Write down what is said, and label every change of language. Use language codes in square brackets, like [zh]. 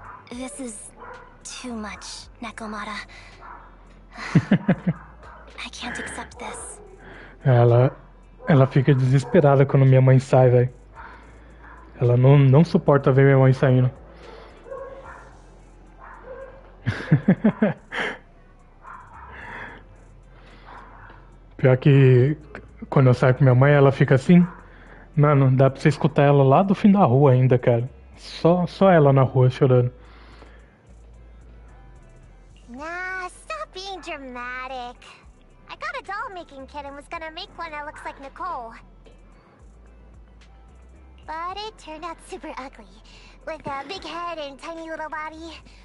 [en] This is too much, Nekomata. I can't accept this. [pt] Ela fica desesperada quando minha mãe sai, velho. Ela não suporta ver minha mãe saindo. Pior que quando eu saio com minha mãe, ela fica assim. Mano, dá pra você escutar ela lá do fim da rua ainda, cara. Só ela na rua chorando. [en] Nah, stop being dramatic. I got a doll making kit and was gonna make one that looks like Nicole. But it turned out super ugly. With a big head and tiny little body.